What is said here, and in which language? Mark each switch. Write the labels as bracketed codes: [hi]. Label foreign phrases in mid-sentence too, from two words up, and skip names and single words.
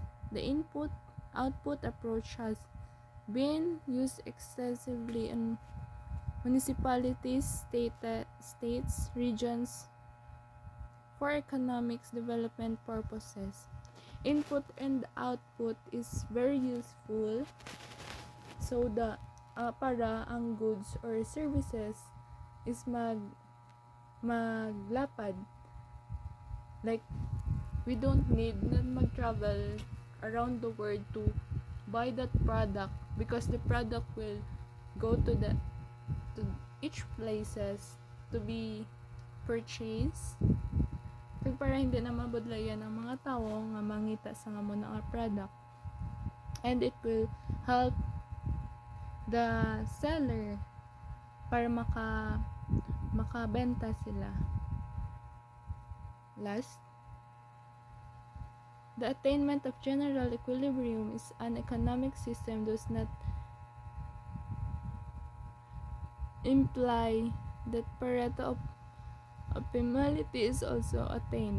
[en] The input-output approach has been used extensively in municipalities, states, regions, for economics development purposes. Input and output is very useful so [hil] para ang [en] goods or services is maglapad. Like, we don't need na mag-travel around the world to buy that product because the product will go to each places to be purchase [hil] kag para hindi na mabudlayan ang mga tawo nga mangita sa nga mo nga product, [en] and it will help the seller [hil] para makabenta sila. [en] Last, the attainment of general equilibrium is an economic system does not imply that Pareto optimality is also attained.